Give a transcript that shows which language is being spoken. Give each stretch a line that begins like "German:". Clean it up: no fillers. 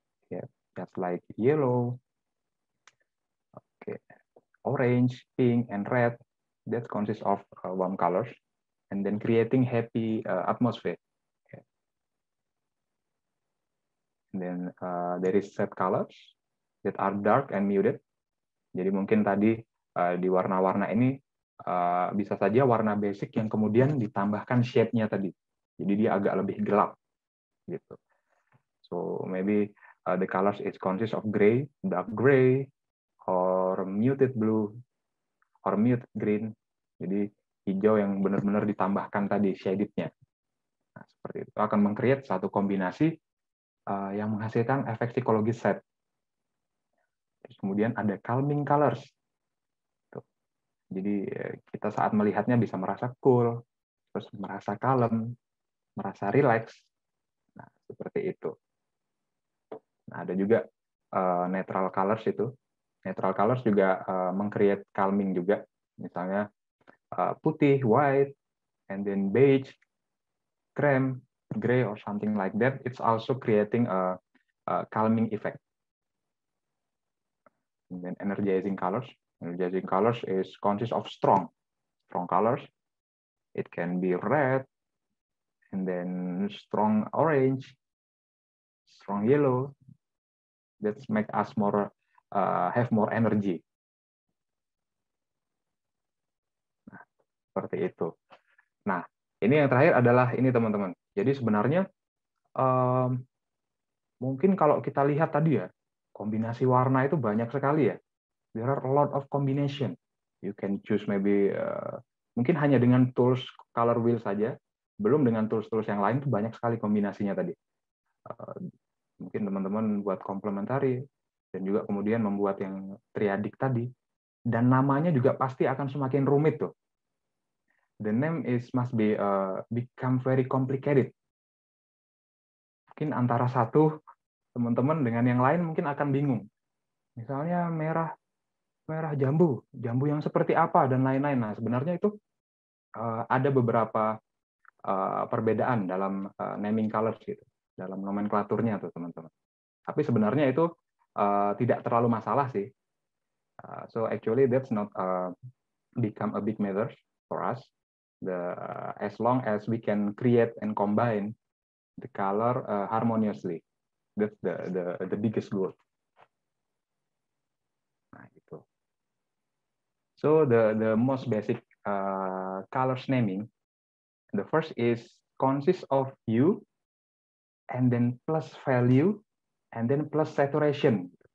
English: Yeah, just like yellow, okay, orange, pink, and red. That consists of warm colors, and then creating happy atmosphere. Okay. And then there is sad colors that are dark and muted.
Indonesian: Jadi mungkin tadi di warna-warna ini bisa saja warna basic yang kemudian ditambahkan shade-nya tadi. Jadi dia agak lebih gelap gitu.
English: So maybe the colors is consist of gray, dark gray, or muted blue, or muted green.
Indonesian: Jadi hijau yang benar-benar ditambahkan tadi shaded-nya. Nah, seperti itu akan meng-create satu kombinasi yang menghasilkan efek psikologis set. Terus kemudian ada calming colors. Tuh. Jadi kita saat melihatnya bisa merasa cool, terus merasa kalem, merasa relax. Nah, seperti itu. Nah, ada juga neutral colors itu. Neutral colors juga meng-create calming juga. Misalnya putih,
English: white, and then beige, cream, gray, or something like that. It's also creating a calming effect. And then energizing colors. Energizing colors is consist of strong colors. It can be red, and then strong orange, strong yellow. That make us more have more energy.
Indonesian: Nah, seperti itu. Nah, ini yang terakhir adalah ini teman-teman. Jadi sebenarnya mungkin kalau kita lihat tadi ya, kombinasi warna itu banyak sekali ya.
English: There are a lot of combination. You can choose maybe
Indonesian: mungkin hanya dengan tools color wheel saja, belum dengan tools-tools yang lain itu banyak sekali kombinasinya tadi. Mungkin teman-teman buat komplementari dan juga kemudian membuat yang triadik tadi, dan namanya juga pasti akan semakin rumit tuh.
English: The name must be become very complicated.
Indonesian: Mungkin antara satu teman-teman dengan yang lain mungkin akan bingung. Misalnya merah jambu yang seperti apa dan lain-lain. Nah, sebenarnya itu ada beberapa perbedaan dalam naming colors gitu, dalam nomenklaturnya tuh teman-teman. Tapi sebenarnya itu tidak terlalu masalah sih.
English: So actually that's not become a big matter for us. As long as we can create and combine the color harmoniously, that's the biggest goal.
Indonesian: Nah, gitu.
English: So the most basic colors naming, the first is consists of hue, and then plus value, and then plus saturation.